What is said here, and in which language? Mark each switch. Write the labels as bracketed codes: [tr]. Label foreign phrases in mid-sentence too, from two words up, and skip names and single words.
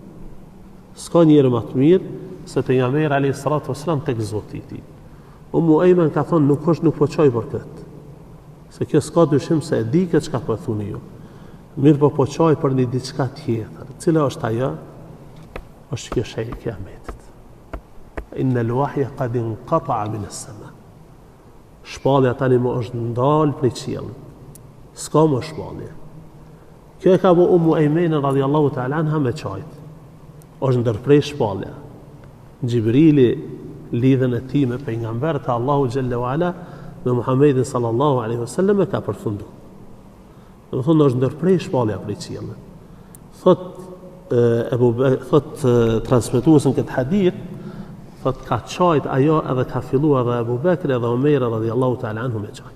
[sq] S'ka njeri më të mirë se pejgamberi [ar] عليه الصلاة والسلام [sq] tek Zoti i tij. Ummu Ayman ka thonë, nuk po çoj për këtë. Se kjo s'ka dyshim se e di këtë çka po thuni ju. Mirë po çoj për një diçka tjetër. Cila është ajo? Është kjo shej e kiametit. [ar] إن الوحي قد انقطع من السماء. [sq] Shpallja tani më është ndal prej qiellit. S'ka më shpallje. Kjo e ka bu Ummu Ayman [ar] رضي الله تعالى عنها [sq] me çajt. Është ndërprej shpallja. Gjibrili lidhen e tij me pejgamberin e Allahu [ar] جل وعلا [sq] me Muhammedin [ar] صلى الله عليه وسلم [sq] ka përfunduar. Do thonë është ndërprej shpallja prej qiellit. Thot transmetuesin këtë hadith, thot ka çajt ajo edhe ka filluar edhe Abu Bekri edhe Omer [ar] رضي الله تعالى عنه [sq] me çajt.